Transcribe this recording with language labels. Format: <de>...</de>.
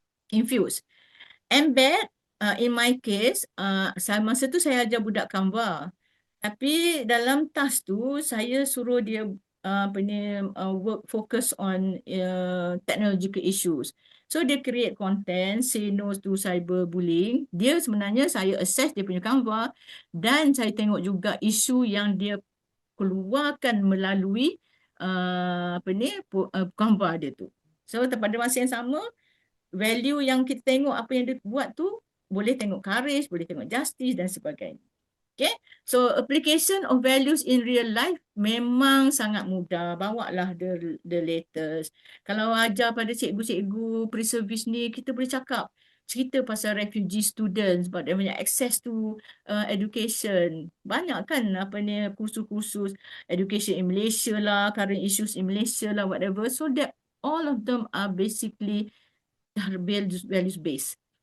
<en>Infuse. Embed, in my case,</en> <ms>masa tu saya ajar budak Canva. Tapi dalam task tu, saya suruh dia</ms> <en>work focus on technological issues. So,</en> <ms>dia</ms> <en>create content, say no to cyberbullying.</en> <ms>Dia sebenarnya, saya assess dia punya Canva dan saya tengok juga isu yang dia keluarkan melalui Canva dia tu. So, pada masa yang sama, value yang kita tengok apa yang dia buat tu, boleh tengok courage, boleh tengok justice dan sebagainya.</ms> <en>Okay, so application of values in real life memang sangat mudah.</en> <ms>Bawalah</ms> <en>the latest.</en> <ms>Kalau ajar pada cikgu-cikgu pre-service ni, kita boleh cakap, cerita pasal</ms> <en>refugee students, but</en> <ms>dia punya</ms> <en>access to education.</en> <ms>Banyak kan apa ni kursus-kursus</ms> <en>education in Malaysia</en> <ms>lah,</ms> <en>current issues in Malaysia</en> <ms>lah, whatever.</ms> <en>So that all of them are basically values based.</en>